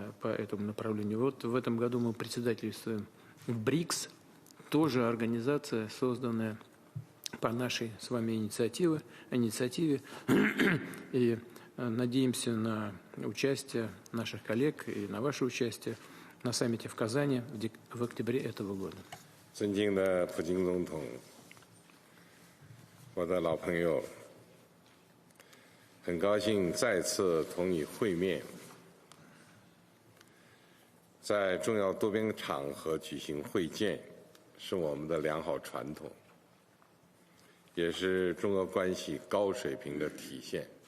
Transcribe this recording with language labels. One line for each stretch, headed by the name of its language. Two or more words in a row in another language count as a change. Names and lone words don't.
Russian: Вот в этом году мы председательствуем в БРИКС, тоже организация, созданная по нашей с вами инициативе. И надеемся на участие наших коллег и на ваше участие на саммите в Казани в октябре этого года.
Chinese: 尊敬的普京总统，我的老朋友，很高兴再次同你会面。在重要多边场合举行会见，是我们的良好传统，也是中俄关系高水平的体现。